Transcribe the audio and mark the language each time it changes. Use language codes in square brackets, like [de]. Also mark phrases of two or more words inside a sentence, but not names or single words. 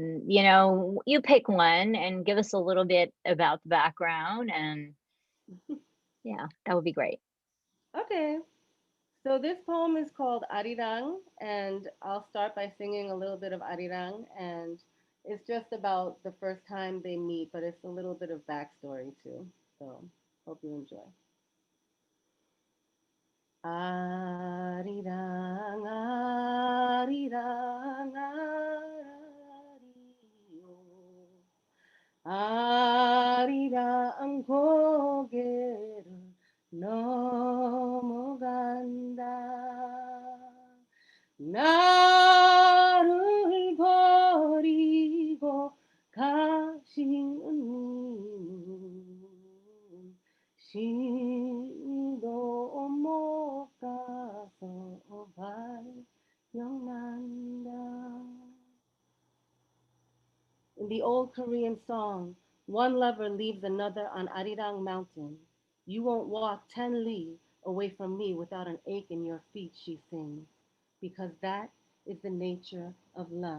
[en] You pick one and give us a little bit about the background, and yeah, that would be great. Okay. So this poem is called Arirang, and I'll start by singing a little bit of Arirang, and it's just about the first time they meet, but it's a little bit of backstory too. So hope you enjoy. [ko] 아리랑 아리랑 아라리오. 아리랑 고개로 넘어간다. 나를 버리고 가신 님 시도 못 가서 발령난다. [en] In the old Korean song, one lover leaves another on Arirang Mountain. You won't walk 10 li away from me without an ache in your feet, she sings, because that is the nature of love.